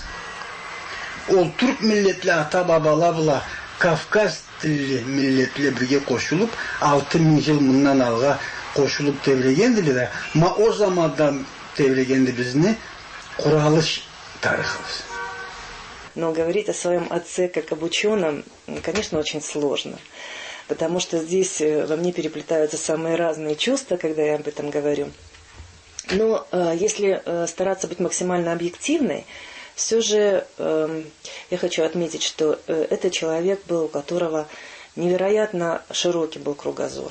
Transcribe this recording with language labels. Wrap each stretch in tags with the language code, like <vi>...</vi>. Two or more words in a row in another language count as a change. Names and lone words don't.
<krc>O Türk milletli ata babalarla Kafkas tilli milletle birge koşulup 6000 yıl bundan alga koşulup tebregendiler. Ma o zamandan tebregendi bizni kuralış tarihimiz.</krc> <ru>Но говорить о своем отце как об ученом, конечно, очень сложно. Потому что здесь во мне переплетаются самые разные чувства, когда я об этом говорю. Но если стараться быть максимально объективной, все же я хочу отметить, что это человек был, у которого невероятно широкий был кругозор.</ru>